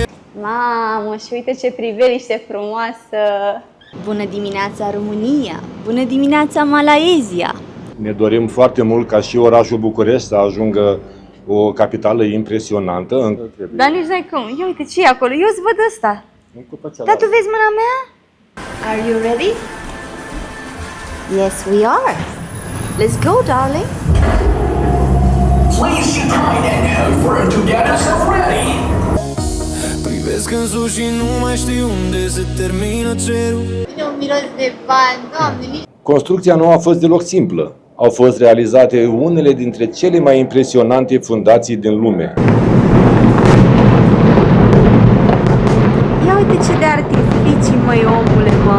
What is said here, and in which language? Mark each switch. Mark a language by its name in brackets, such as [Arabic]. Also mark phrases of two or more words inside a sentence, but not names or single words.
[Romanian] Mamă, și uite ce priveliște frumoasă! Bună dimineața, România! Bună dimineața, Malaezia! Ne dorim foarte mult ca și orașul București să ajungă o capitală impresionantă. Dar nici n-ai cum. Ia uite ce e acolo. Eu îți văd ăsta. Dar tu vezi mâna mea? [English] Are you ready? Yes, we are. Let's go, darling. Please be kind and help for her to get herself ready. [Romanian] Privesc în sus și nu mai știu unde se termină cerul. Vine un miros de bani, Doamne, nici... Construcția nu a fost deloc simplă. Au fost realizate unele dintre cele mai impresionante fundații din lume. Ia uite ce de artificii, măi, omule, mă.